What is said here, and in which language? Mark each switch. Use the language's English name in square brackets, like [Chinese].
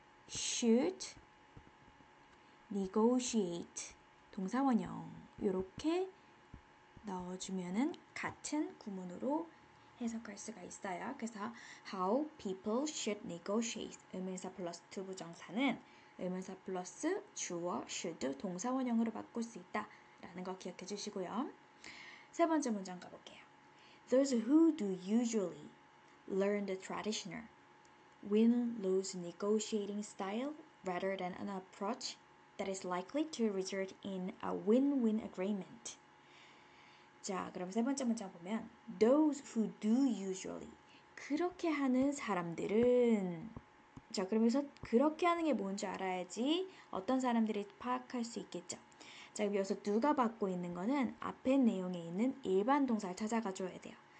[Korean] should negotiate 동사원형 이렇게 넣어주면은 같은 구문으로 해석할 수가 있어요. 그래서 [English] how people should negotiate [Korean] 의문사 플러스 투부정사는 의문사 플러스 주어 should 동사원형으로 바꿀 수 있다라는 거 기억해 주시고요. 세 번째 문장 가볼게요. [English] Those who do usually learn the traditional win-lose negotiating style rather than an approach that is likely to result in a win-win agreement. [Korean] 자, 그럼 세 번째 문장 보면 [English] those who do usually [Korean] 그렇게 하는 사람들은 자, 그러면서 그렇게 하는 게 뭔지 알아야지 어떤 사람들이 파악할 수 있겠죠. 자, 여기서 do가 받고 있는 거는 앞에 내용에 있는 일반 동사를 찾아가 줘야 돼요.